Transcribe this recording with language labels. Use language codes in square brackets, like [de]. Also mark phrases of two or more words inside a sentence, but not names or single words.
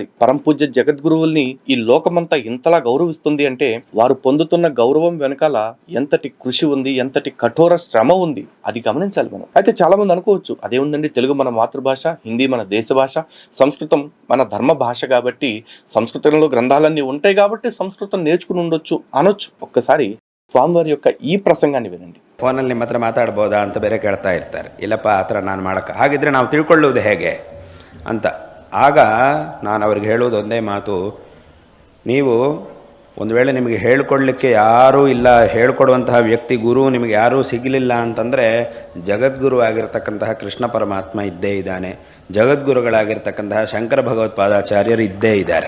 [te] పరంపూజ్య జగద్గురువుల్ని ఈ లోకమంతా ఇంతలా గౌరవిస్తుంది అంటే వారు పొందుతున్న గౌరవం వెనకాల ఎంతటి కృషి ఉంది, ఎంతటి కఠోర శ్రమ ఉంది, అది గమనించాలి మనం. అయితే చాలా మంది అనుకోవచ్చు, అదేముందండి, తెలుగు మన మాతృభాష, హిందీ మన దేశ భాష, సంస్కృతం మన ధర్మ భాష కాబట్టి సంస్కృతంలో గ్రంథాలన్నీ ఉంటాయి కాబట్టి సంస్కృతం నేర్చుకుని ఉండొచ్చు అనొచ్చు. ఒక్కసారి స్వామివారి యొక్క ఈ ప్రసంగన వినండి. [kn] ಫೋನಲ್ಲಿ ನಿಮ್ಮ ಹತ್ರ ಮಾತಾಡ್ಬೋದಾ ಅಂತ ಬೇರೆ ಕೇಳ್ತಾ ಇರ್ತಾರೆ. ಇಲ್ಲಪ್ಪ ಆ ಥರ ನಾನು ಮಾಡೋಕ್ಕೆ, ಹಾಗಿದ್ರೆ ನಾವು ತಿಳ್ಕೊಳ್ಳೋದು ಹೇಗೆ ಅಂತ. ಆಗ ನಾನು ಅವ್ರಿಗೆ ಹೇಳೋದು ಒಂದೇ ಮಾತು, ನೀವು ಒಂದು ವೇಳೆ ನಿಮಗೆ ಹೇಳ್ಕೊಡ್ಲಿಕ್ಕೆ ಯಾರೂ ಇಲ್ಲ, ಹೇಳ್ಕೊಡುವಂತಹ ವ್ಯಕ್ತಿ ಗುರು ನಿಮಗೆ ಯಾರೂ ಸಿಗಲಿಲ್ಲ ಅಂತಂದರೆ ಜಗದ್ಗುರು ಆಗಿರ್ತಕ್ಕಂತಹ ಕೃಷ್ಣ ಪರಮಾತ್ಮ ಇದ್ದೇ ಇದ್ದಾನೆ, ಜಗದ್ಗುರುಗಳಾಗಿರ್ತಕ್ಕಂತಹ ಶಂಕರ ಭಗವತ್ಪಾದಾಚಾರ್ಯರು ಇದ್ದೇ ಇದ್ದಾರೆ.